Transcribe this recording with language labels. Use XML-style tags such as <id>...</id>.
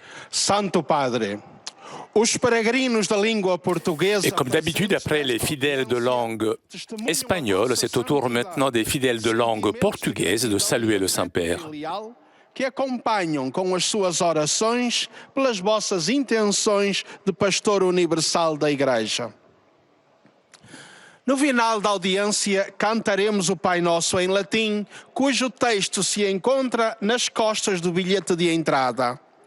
<pt>Santo Padre, os peregrinos da língua portuguesa.</pt> <fr>Et comme d'habitude, après les fidèles de langue espagnole, c'est au tour maintenant des fidèles de langue portugaise de saluer le Saint-Père.</fr> <pt>Que acompanham com as suas orações pelas vossas intenções de pastor universal da Igreja. No final da audiência, cantaremos o Pai Nosso em latim, cujo texto se encontra nas costas do bilhete de entrada.</pt>